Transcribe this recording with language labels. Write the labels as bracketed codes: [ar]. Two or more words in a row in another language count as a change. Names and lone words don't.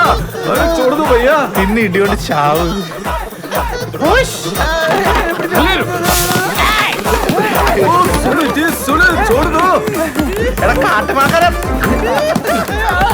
[hi] अरे छोड़ दो भैया. [ml] ഇന്ന് ഇടിയോണ്ട് ചാവ്. [hi] सुनो जी, सुनो, छोड़ दो. [ml] എടാ കാട്ടുമാക്കാരം.